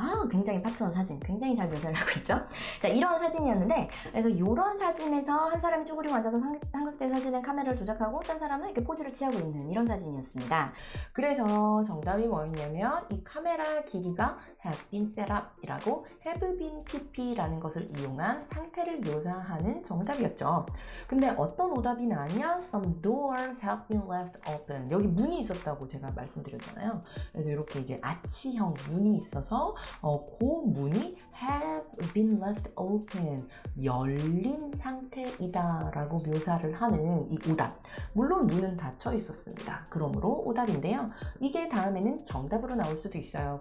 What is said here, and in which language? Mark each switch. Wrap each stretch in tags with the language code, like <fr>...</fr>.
<ko>굉장히 파트너 사진, 굉장히 잘 묘사를 하고 있죠. 자, 이런 사진이었는데 그래서 이런 사진에서 한 사람이 쭈그리고 앉아서 삼각대 사진에 카메라를 조작하고 딴 사람은 이렇게 포즈를 취하고 있는 이런 사진이었습니다. 그래서 정답이 뭐였냐면 이 카메라 기기가</ko> <en>has been set up</en> <ko>이라고 have been pp라는 것을 이용한 상태를 묘사하는 정답이었죠. 근데 어떤 오답이 나냐?</ko> <en>Some doors have been left open.</en> <ko>여기 문이 있었다고 제가 말씀드렸잖아요. 그래서 이렇게 이제 아치형 문이 있어서 그 문이</ko> <en>have been left open.</en> <ko>열린 상태이다 라고 묘사를 하는 이 오답. 물론 문은 닫혀 있었습니다. 그러므로 오답인데요. 이게 다음에는 정답으로 나올 수도 있어요.</ko>